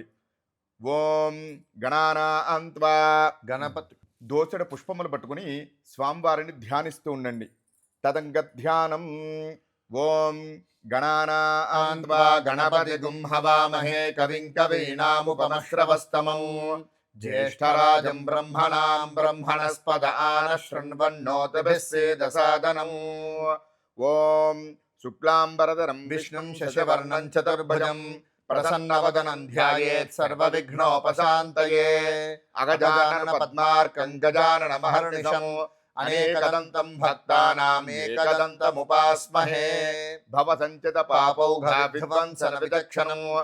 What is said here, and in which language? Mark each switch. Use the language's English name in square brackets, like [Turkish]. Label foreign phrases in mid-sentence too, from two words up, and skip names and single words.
[Sanskrit] ఓం గణానాన్త్వా గణపతి. [Telugu] దోసెడు పుష్పములు పట్టుకుని స్వామివారిని ధ్యానిస్తూ ఉండండి. [Sanskrit] తదంగ ధ్యానం. ఓం గణానాన్త్వా గణపతిగుం హవామహే కవిం కవీనాముపమశ్రవస్తమం ज्येष्ठराजं ब्रह्मणां ब्रह्मणस्पद आनशृण्वन्नोतिभिः सेदसादनम् ॐ शुक्लाम्बरधरं विष्णुं शशिवर्णं चतुर्भुजं प्रसन्नवदनं ध्यायेत् सर्वविघ्नोपशान्तये अगजानन पद्मार्कं गजाननमहर्निशम् अनेकदन्तं भक्तानाम् एकदन्तमुपास्महे भवसञ्चितपापौघविध्वंसनविचक्षणं